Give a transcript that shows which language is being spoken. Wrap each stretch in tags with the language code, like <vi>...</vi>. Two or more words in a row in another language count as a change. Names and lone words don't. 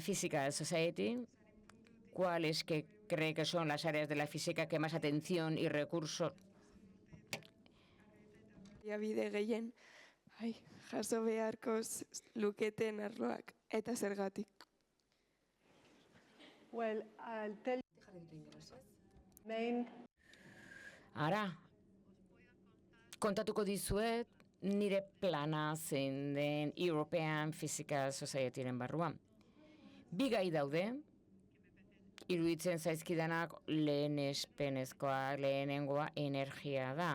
<es>Physical Society, ¿cuáles que cree que son las áreas de la física que más atención y recursos?</es> <eu>Bide gehien, jaso beharko luketen arloak eta zergatik.</eu> <en>Well, I'll tell you.</en> <eu>Ara, kontatuko dizuet nire plana zein den European Physical Societyren barruan. Bi gai daude, iruditzen zaizkidanak lehenengoa energia da.</eu>